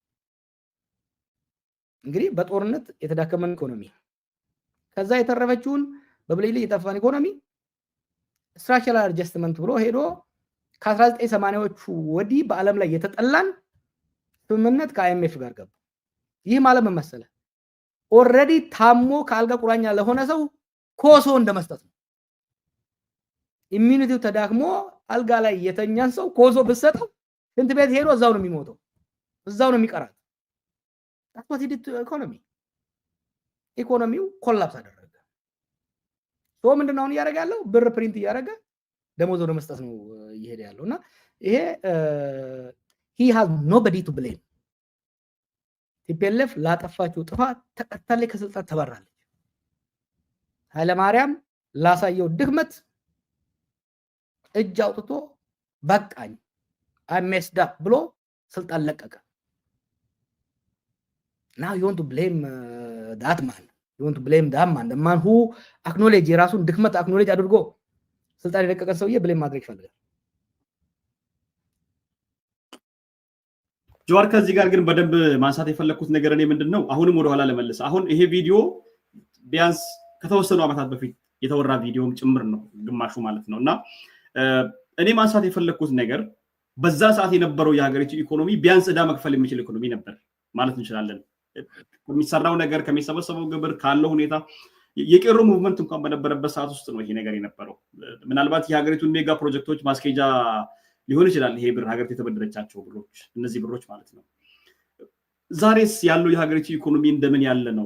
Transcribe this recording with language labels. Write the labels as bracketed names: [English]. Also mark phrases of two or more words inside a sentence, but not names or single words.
[Amharic] እንግዲህ በጦርነት የተዳከመን ኢኮኖሚ ከዛ የተረፈችውን በብልጭልጭ የጠፋን ኢኮኖሚ [English] structural adjustment [Amharic] ብሎ ሄዶ ከ1980ዎቹ ወዲህ በአለም ላይ የተጠላን ስምምነት ከአይኤምኤፍ ጋር ገባ። ይህ ማለት ምን መሰለ? ኦሬዲ ታሞ ከአልጋ ቁራኛ ለሆነ ሰው ኮሶ እንደመስጠት ነው። ኢሚኒቲው ተዳክሞ አልጋ ላይ የተኛን ሰው ኮሶ ብትሰጠው ሽንት ቤት ሄዶ እዛው ነው የሚሞተው፣ እዛው ነው የሚቀራት። [English] that's what he did to economy። [Amharic] ኢኮኖሚው ኮላፕስ አደረገ። ሶ ምንድነው አሁን እያደረገ ያለው? ብር ፕሪንት እያደረገ ደሞዝ ወደ መስጠት ነው እየሄደ ያለውና ይሄ [English] he has nobody to blame። [Amharic] ቲፒኤልኤፍ ላጠፋችው ጥፋት ተቀጣለ፣ ከስልጣን ተባራለች። ኃይለማርያም ላሳየው ድክመት እጅ አውጥቶ በቃኝ [English] I messed up [Amharic] ብሎ ስልጣን ለቀቀ። [English] now you want to blame that man the man who acknowledge [Amharic] የራሱን ድክመት አክኖሌጅ አድርጎ ስልጣን የለቀቀን ሰውዬ ብሌም ማድረግ ይፈልጋል። ጆዋር ከዚህ ጋር ግን በደንብ ማንሳት የፈለኩት ነገር እኔ ምንድነው አሁንም ወደ ኋላ ለመለስ አሁን ይሄ ቪዲዮ ቢያንስ ከተወሰኑ አመታት በፊት የተወራ ቪዲዮም ጭምር ነው ግማሹ ማለት ነውና እኔ ማንሳት የፈለኩት ነገር በዛ ሰዓት የነበረው የሀገሪቱ ኢኮኖሚ ቢያንስ ዕዳ መክፈል የሚችል ኢኮኖሚ ነበር ማለት እንችላለን። ከሚሰራው ነገር ከሚሰበሰበው ግብር ካለው ሁኔታ የቄሮ ሙቭመንት እንኳን በነበረበት ሰዓት ውስጥ ነው ይሄ ነገር የነበረው። ምናልባት የሀገሪቱን ሜጋ ፕሮጀክቶች ማስኬጃ ሊሆን ይችላል ይሄ ብር ሀገሪቱ የተበደረቻቸው ብሮች እነዚህ ብሮች ማለት ነው። ዛሬስ ያለው የሀገሪቱ ኢኮኖሚ እንደምን ያለ ነው?